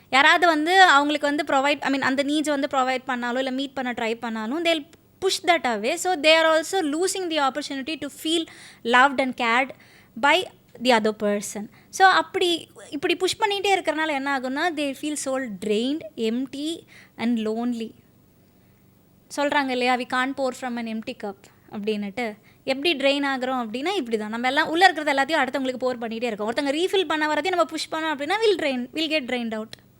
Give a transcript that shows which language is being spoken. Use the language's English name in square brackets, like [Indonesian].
[Tamil] யாராவது வந்து அவங்களுக்கு வந்து அந்த நீட்ஸ் வந்து ப்ரொவைட் பண்ணாலும் இல்லை மீட் பண்ண ட்ரை பண்ணாலும் [English] they'll push that away. So they are also losing the opportunity to feel loved and cared by the other person. So [Tamil] இப்படி புஷ் பண்ணிகிட்டே இருக்கிறனால என்ன ஆகும்னா [English] they feel so drained, empty and lonely. சொல்கிறாங்க இல்லையா, we can't pour from an empty cup அப்படின்னுட்டு. [Tamil] எப்படி train ஆகிறோம் அப்படின்னா இப்படி தான், நம்ம எல்லாம் உள்ளே இருக்கிறது எல்லாத்தையும் அடுத்தவங்களுக்கு போர் பண்ணிகிட்டே இருக்கோம். ஒருத்தங்க ரீஃபில் பண்ண வரதையும் நம்ம புஷ் பண்ணோம் அப்படின்னா [English] Will get drained out.